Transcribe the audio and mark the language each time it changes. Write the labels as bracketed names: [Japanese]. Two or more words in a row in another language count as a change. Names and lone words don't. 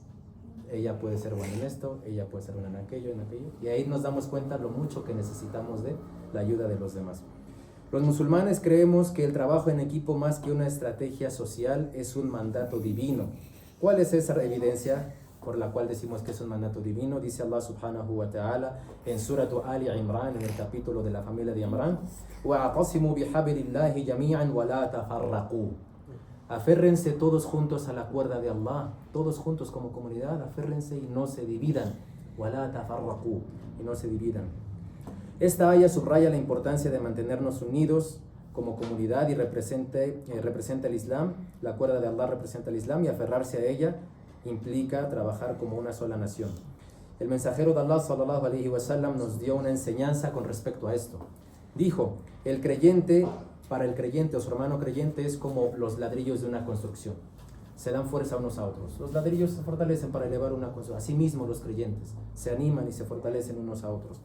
[Spanish] Ella puede ser buena en esto, ella puede ser buena en aquello, y ahí nos damos cuenta lo mucho que necesitamos de la ayuda de los demás. Los musulmanes creemos que el trabajo en equipo, más que una estrategia social, es un mandato divino. ¿Cuál es esa evidencia por la cual decimos que es un mandato divino? Dice [Arabic] الله سبحانه وتعالى [Spanish] en Surah Ali Imran, en el capítulo de la familia de Imran, [Arabic] وَاعْتَصِمُوا بِحَبْلِ اللَّهِ جَمِيعًا وَلَا تَفَرَّقُوا. [Spanish] Aférrense todos juntos a la cuerda de Allah, todos juntos como comunidad, aférrense y no se dividan. [Arabic] وَلَا تَفَرَّقُوا, [Spanish] y no se dividan. Esta aya subraya la importancia de mantenernos unidos como comunidad y representa el Islam. La cuerda de Allah representa el Islam y aferrarse a ella implica trabajar como una sola nación. El mensajero de Allah [Arabic] صلى الله عليه وسلم [Spanish] nos dio una enseñanza con respecto a esto. Dijo, para el creyente o su hermano creyente es como los ladrillos de una construcción. Se dan fuerza unos a otros. Los ladrillos se fortalecen para elevar una construcción. Asimismo los creyentes se animan y se fortalecen unos a otros.